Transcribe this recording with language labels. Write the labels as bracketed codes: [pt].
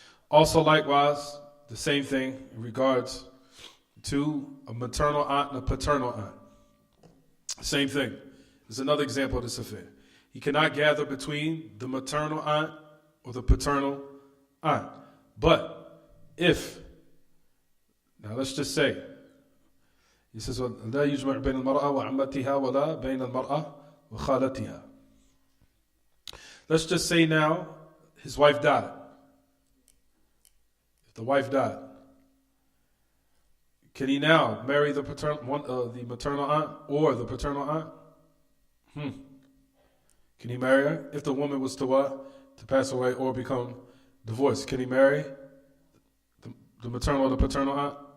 [en] Also likewise, the same thing in regards to a maternal aunt and a paternal aunt. Same thing. There's another example of this affair. He cannot gather between the maternal aunt or the paternal aunt. But if, now let's just say, he says, [ar] لا يجمع بين المرأة وعمتها ولا بين المرأة وخالتها. [en] Let's just say now, his wife died. If the wife died, can he now marry the maternal aunt or the paternal aunt? Can he marry her? If the woman was to what? To pass away or become divorced, can he marry the maternal or the paternal aunt?